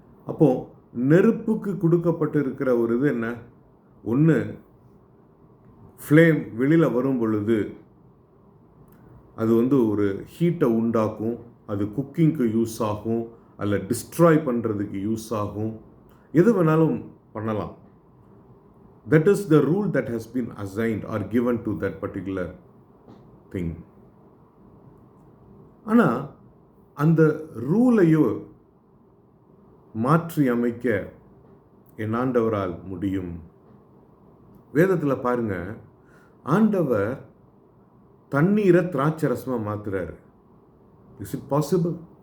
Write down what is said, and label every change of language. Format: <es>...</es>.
<ta>அப்போது நெருப்புக்கு கொடுக்கப்பட்டிருக்கிற ஒரு இது என்ன? ஒன்று, ஃப்ளேம் வெளியில் வரும் பொழுது அது ஒரு ஹீட்டை உண்டாக்கும், அது குக்கிங்க்கு யூஸ் ஆகும், அல்ல டிஸ்ட்ராய் பண்ணுறதுக்கு யூஸ் ஆகும், எது வேணாலும் பண்ணலாம்.</ta> <en>That is the rule that has been assigned or given to that particular thing.</en> <ta>ஆனால் அந்த ரூலையோ மாற்றி அமைக்க என் ஆண்டவரால் முடியும். வேதத்தில் பாருங்க, ஆண்டவர் தண்ணீரை திராட்சரசமாக மாற்றுறாரு.</ta> <en>Is it possible?</en>